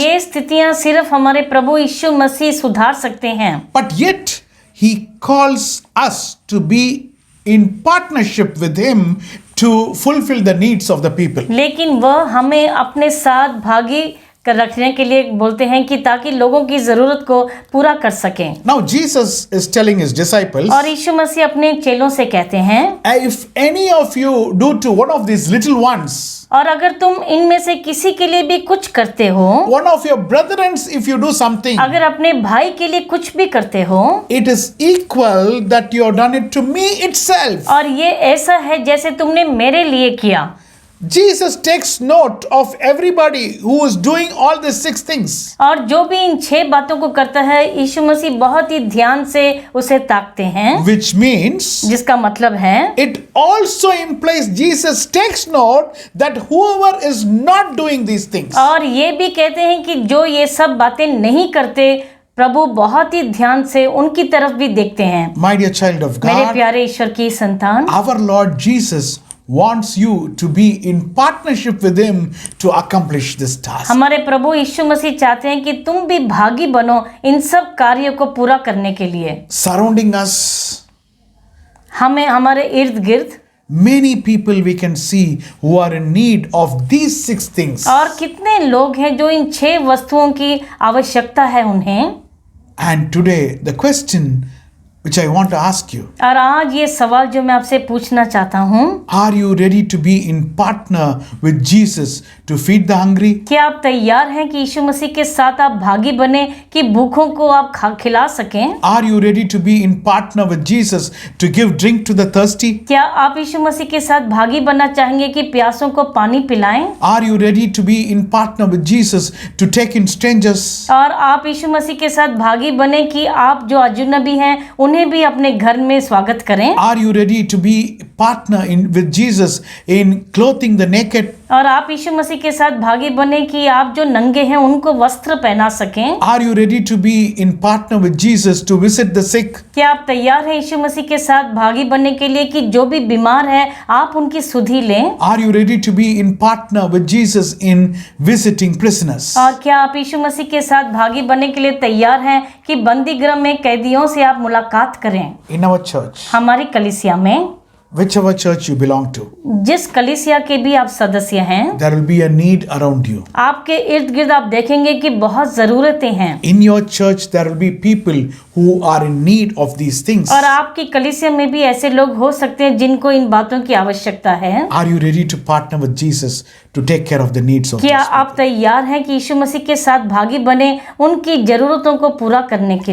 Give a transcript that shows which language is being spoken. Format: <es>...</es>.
<hi>ये स्थितियां सिर्फ हमारे प्रभु यीशु मसीह सुधार सकते हैं।</hi> <en>But yet he calls us to be in partnership with him to fulfill the needs of the people.</en> <hi>लेकिन वह हमें अपने साथ भागी कर रखने के लिए बोलते हैं कि ताकि लोगों की जरूरत को पूरा कर सकें।</hi> <en>Now Jesus is telling his disciples,</en> <hi>और यीशु मसीह अपने चेलों से कहते हैं,</hi> <en>if any of you do to one of these little ones,</en> <hi>और अगर तुम इनमें से किसी के लिए भी कुछ करते हो,</hi> <en>one of your brethren, if you do something,</en> <hi>अगर अपने भाई के लिए कुछ भी करते हो,</hi> <en>it is equal that you have done it to me itself.</en> <hi>और ये ऐसा है जैसे तुमने मेरे लिए किया।</hi> <en>Jesus takes note of everybody who is doing all these 6 things.</en> <hi>और जो भी इन 6 बातों को करता है, यीशु मसीह बहुत ही ध्यान से उसे ताकते हैं,</hi> <en>Which means</en> <hi>जिसका मतलब है</hi> <en>it also implies Jesus takes note that whoever is not doing these things,</en> <hi>और ये भी कहते हैं कि जो ये सब बातें नहीं करते, प्रभु बहुत ही ध्यान से उनकी तरफ भी देखते हैं।</hi> <en>my dear child of</en> <hi>मेरे</hi> <en>God,</en> <hi>प्यारे ईश्वर की संतान,</hi> <en>our Lord Jesus wants you to be in partnership with him to accomplish this task.</en> <hi>हमारे प्रभु यीशु मसीह चाहते हैं कि तुम भी भागी बनो इन सब कार्यों को पूरा करने के लिए।</hi> <en>Surrounding us,</en> <hi>हमें हमारे इर्द गिर्द</hi> <en>many people we can see who are in need of these 6 things.</en> <hi>और कितने लोग हैं जो इन 6 वस्तुओं की आवश्यकता है उन्हें।</hi> <en>And today the question which I want to ask you,</en> <hi>और आज ये सवाल जो मैं आपसे पूछना चाहता हूँ,</hi> <en>are you ready to be in partner with Jesus to feed the hungry?</en> <hi>क्या आप तैयार हैं कि यीशु मसीह के साथ आप भागी बने कि भूखों को आप खिला सकें?</hi> <en>Are you ready to be in partner with Jesus to give drink to the thirsty?</en> <hi>क्या आप यीशु मसीह के साथ भागी बनना चाहेंगे कि प्यासों को पानी पिलाएं?</hi> <en>Are you ready to be in partner with Jesus to take in strangers?</en> <hi>और आप यीशु मसीह के साथ भागी बने कि आप जो अजनबी हैं उन्हें भी अपने घर में स्वागत करें?</hi> <en>Are you ready to be partner with Jesus in clothing the naked?</en> <hi>और आप यीशु मसीह के साथ भागी बने कि आप जो नंगे हैं उनको वस्त्र पहना सकें?</hi> <en>Are you ready to be in partner with Jesus to visit the sick?</en> <hi>क्या आप तैयार हैं यीशु मसीह के साथ भागी बनने के लिए कि जो भी बीमार है आप उनकी सुधि लें?</hi> <en>Are you ready to be in partner with Jesus in visiting prisoners?</en> <hi>और क्या आप यीशु मसीह के साथ भागी बनने के लिए तैयार हैं कि बंदी गृह में कैदियों से आप मुलाकात करें?</hi> <en>In our church,</en> <hi>हमारी कलीसिया में,</hi> <en>whichever church you belong to,</en> <hi>जिस कलीसिया के भी आप सदस्य हैं,</hi> <en>there will be a need around you.</en> <hi>आपके इर्द गिर्द आप देखेंगे कि बहुत जरूरतें हैं।</hi> <en>In your church, there will be people who are in need of these things.</en> <hi>और आपकी कलीसिया में भी ऐसे लोग हो सकते हैं जिनको इन बातों की आवश्यकता है।</hi> <en>Are you ready to partner with Jesus to take care of the needs of</en> <hi>क्या</hi> <en>those</en> <hi>आप तैयार हैं कि यीशु मसीह के साथ भागी बने उनकी जरूरतों को पूरा करने के</hi>